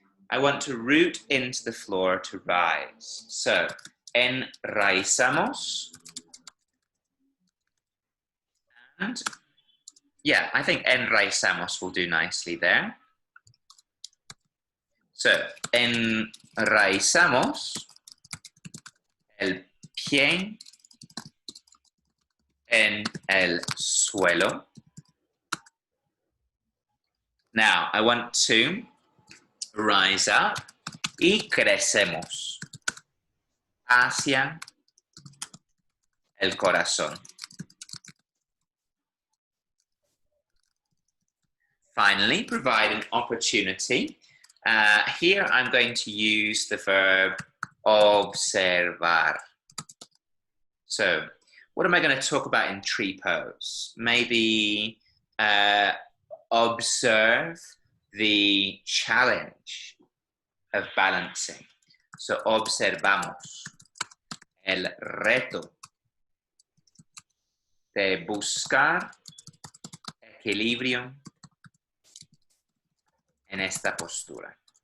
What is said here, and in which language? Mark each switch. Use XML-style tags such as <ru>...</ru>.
<en>I want to root into the floor to rise. So, enraizamos. And, yeah, I think enraizamos will do nicely there.</en> <es>So, enraizamos el pie en el suelo.</es> <en>Now, I want to rise up</en> <es>y crecemos hacia el corazón.</es> <en>Finally, provide an opportunity. Here I'm going to use the verb observar. So, what am I going to talk about in tree pose? Maybe observe the challenge of balancing.</en> <es>So, observamos el reto de buscar equilibrio en esta postura.</es>